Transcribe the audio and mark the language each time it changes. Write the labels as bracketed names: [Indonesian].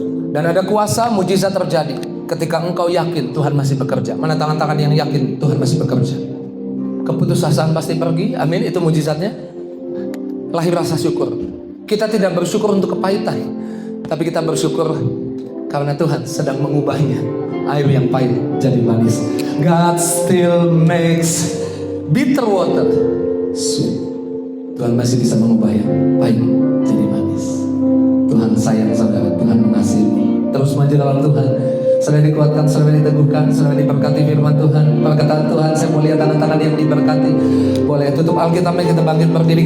[Indonesian] Dan ada kuasa mujizat terjadi ketika engkau yakin Tuhan masih bekerja. Mana tangan-tangan yang yakin Tuhan masih bekerja? Keputusasaan pasti pergi. Amin. Itu mujizatnya. Lahir rasa syukur. Kita tidak bersyukur untuk kepahitan, tapi kita bersyukur karena Tuhan sedang mengubahnya. Air yang pahit jadi manis. [English] God still makes bitter water sweet. [Indonesian] Tuhan masih bisa mengubah yang pahit jadi manis. Tuhan sayang saudara, Tuhan mengasihi. Terus maju dalam Tuhan. Saudara dikuatkan, saudara diteguhkan, saudara diberkati firman Tuhan, perkataan Tuhan. Saya mau lihat tangan-tangan yang diberkati. Boleh tutup Alkitabnya, kita bangkit berdiri.